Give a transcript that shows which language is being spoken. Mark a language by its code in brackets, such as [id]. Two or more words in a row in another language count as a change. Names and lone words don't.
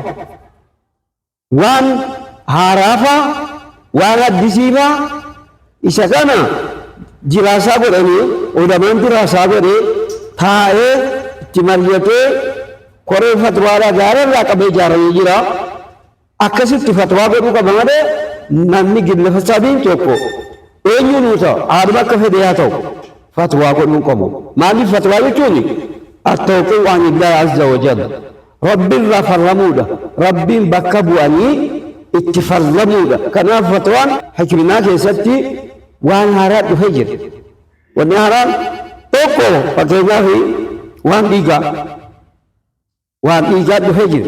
[om] Waan haaraafaa waan addisiifaa isa kana jiraasaa godhanii ulamaan jiraasaa godhee taa'ee itti mari'atee koree fatwaadhaa gaararraa qabee ijaaramee jira. Akkasitti fatwaa godhuu qaba malee namni gilla sabiin tokko eenyu nuu ta'u haaduma akka fedhe haa ta'u fatwaa godhuu qabu. Maaliif fatwaa jechuun [ar] التوقيع عن الله عز وجل [om] rabbiirraa farramuudha. Rabbiin bakka bu'anii itti farramuudha. Kanaaf fatwaan hikminaa keessatti waan haaraa dhufee jira. Wanni haaraan tokko fakkeenyaaf waan dhiigaa dhufee jira.